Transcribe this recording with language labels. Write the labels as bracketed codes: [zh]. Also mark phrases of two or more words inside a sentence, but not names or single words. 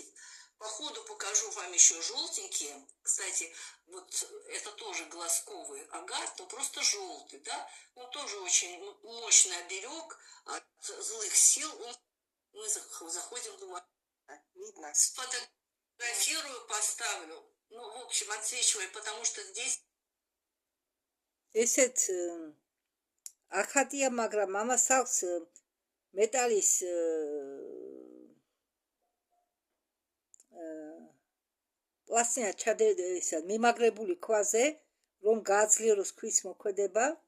[ru] По ходу покажу вам еще желтенькие. Кстати, вот это тоже глазковый агат, но просто желтый, да? Он тоже очень мощный оберег от злых сил. Мы заходим, думаю, видно. Сфотографирую, поставлю. Ну, в общем, отсвечиваю, потому что здесь... [ka] ესეთ ახატია, მაგრამ ამას აქვს მეტალის პლასტინა ჩადეისა მიმაგრებული ქვაზე, რომ გააძლიეროს ქვის მოქმედება.